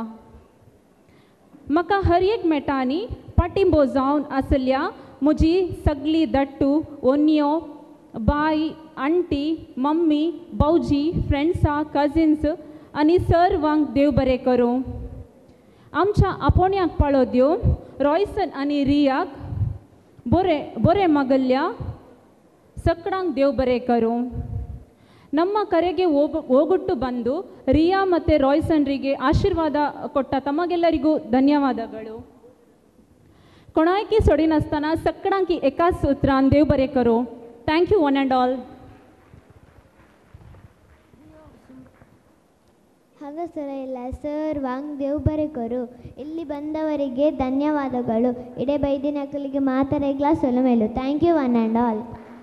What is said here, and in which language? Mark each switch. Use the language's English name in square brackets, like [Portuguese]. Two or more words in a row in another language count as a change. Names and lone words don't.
[Konkani] म्हाका हर एक मेटांनी पाटिंबो जावन आसल्या म्हजी सगळी दट्टू ओन्यो बाय आंटी मम्मी भाऊजी फ्रेंड्सां कजिन्स आनी सर्वांक देव बरें करूं. आमच्या आपोण्याक पाळो दिवन रॉयसन आनी रियाक बरें मागल्ल्या सगळ्यांक देव बरें करूं. [Kannada] ನಮ್ಮ ಕರೆಗೆ ಹೋಗುಟ್ಟು ಬಂದು ರಿಯಾ ಮತ್ತು ರಾಯ್ಸನ್ರಿಗೆ ಆಶೀರ್ವಾದ ಕೊಟ್ಟ ತಮಗೆಲ್ಲರಿಗೂ ಧನ್ಯವಾದಗಳು. [Konkani] कोणायकी सोडिनासतना सगळ्यांकी एकाच सुत्रान देव बरें करूं. [English] Thank you one and all. [Konkani] ಹಾಗಸರ ಎಲ್ಲ ಸರ್ವಾಂಗ್ ದೇವ್ ಬರೆ ಕೊರು. [Kannada] ಇಲ್ಲಿ ಬಂದವರಿಗೆ ಧನ್ಯವಾದಗಳು. [Tulu] ಇಡೇ ಬೈದಿನಕಲಿಗೆ ಮಾತಾರೆಗ್ಲಾ ಸೊಲಮೇಲು. [English] Thank you one and all.